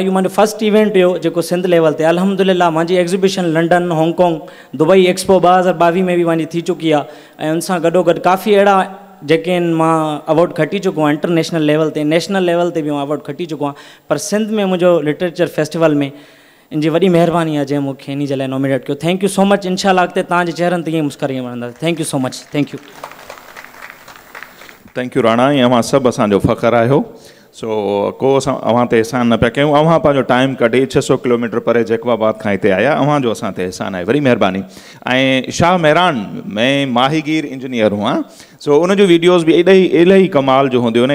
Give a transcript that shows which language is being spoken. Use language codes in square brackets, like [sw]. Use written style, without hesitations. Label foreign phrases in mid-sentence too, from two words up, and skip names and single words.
[sd] इहो मुंहिंजो [en] first event [sd] हुयो जेको सिंध लेवल ते अल्हम्दुलिल्लाह मुंहिंजी एग्ज़िबिशन लंडन, हांगकांग, दुबई एक्सपो 2022 में बि मुंहिंजी थी चुकी आहे ऐं उन सां गॾोगॾु काफ़ी अहिड़ा जेके आहिनि मां अवॉर्ड खटी चुको आहियां [en] international level [sd] ते, [en] national level [sd] ते बि मां अवॉर्ड खटी चुको आहियां। पर सिंध में मुंहिंजो [en] literature festival [sd] में इन जी वॾी महिरबानी आहे जंहिं मूंखे इन जे लाइ नॉमिनेट कयो। [en] Thank you so much. [sd] इंशाअल्लाह अॻिते तव्हांजे चेहरनि ते ईअं मुस्कराई वणंदा। [en] Thank you so much. Thank you. Thank you Rana. [sd] ऐं अव्हां सभु असांजो फ़ख़्रु आहियो। सो को असां अव्हां ते एहसान न पिया कयूं। अव्हां पंहिंजो टाइम कढी 600 किलोमीटर परे जैकबाबाद खां हिते आया। अव्हां जो असां ते एहसान आहे, वॾी महिरबानी। ऐं शाह मेहरान मैं माहीगीर इंजीनियर हुआ। सो उन जो वीडियोज़ बि इलाही कमाल जो हूंदियूं आहिनि।